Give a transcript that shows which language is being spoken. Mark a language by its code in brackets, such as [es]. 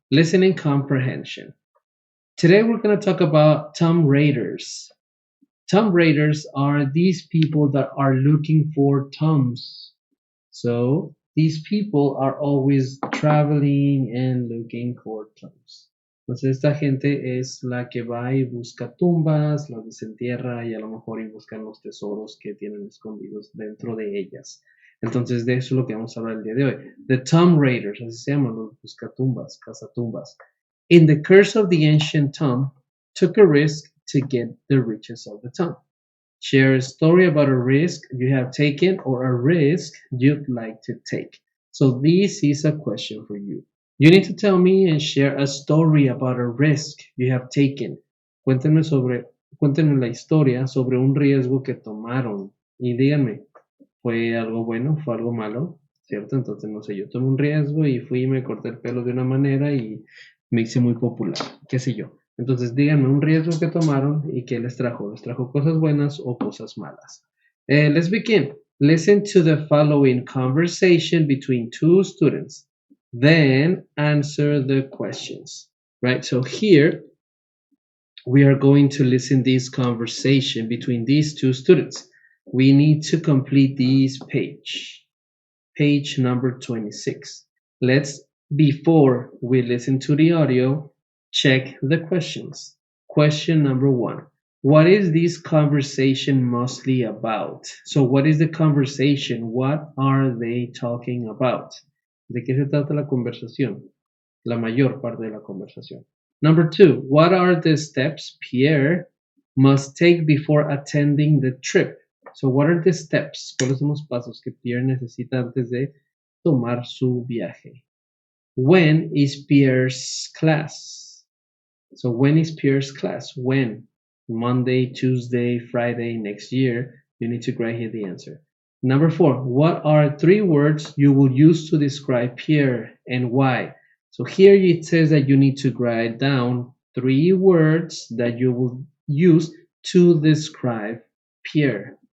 [en] Listening comprehension. Today we're going to talk about Tom Raiders. Tom Raiders are these people that are looking for Toms. So these people are always traveling and looking for Toms. [es] Entonces esta gente es la que va y busca tumbas, las desentierra y a lo mejor y buscan los tesoros que tienen escondidos dentro de ellas. Entonces de eso es lo que vamos a hablar el día de hoy. The Tomb Raiders, así se llaman, los buscatumbas, cazatumbas. [en] In the Curse of the Ancient Tomb, took a risk to get the riches of the tomb. Share a story about a risk you have taken or a risk you'd like to take. So this is a question for you. You need to tell me and share a story about a risk you have taken. [es] Cuéntenme la historia sobre un riesgo que tomaron y díganme, ¿fue algo bueno? ¿Fue algo malo? ¿Cierto? Entonces, no sé, yo tomé un riesgo y fui y me corté el pelo de una manera y me hice muy popular, qué sé yo. Entonces, díganme un riesgo que tomaron y qué les trajo. ¿Les trajo cosas buenas o cosas malas? [en] Let's begin. Listen to the following conversation between two students. Then answer the questions. Right? So here, we are going to listen this conversation between these two students. We need to complete this page number 26. Let's, before we listen to the audio, check the questions. Question number 1. What is this conversation mostly about? So what is the conversation? What are they talking about? [es] ¿De qué se trata la conversación? La mayor parte de la conversación. [en] Number 2, what are the steps Pierre must take before attending the trip? So, what are the steps? [es] ¿Cuáles son los pasos que Pierre necesita antes de tomar su viaje? [en] When is Pierre's class? So, when is Pierre's class? When? Monday, Tuesday, Friday, next year. You need to write here the answer. Number 4, what are 3 words you will use to describe Pierre and why? So here it says that you need to write down 3 words that you will use to describe Pierre.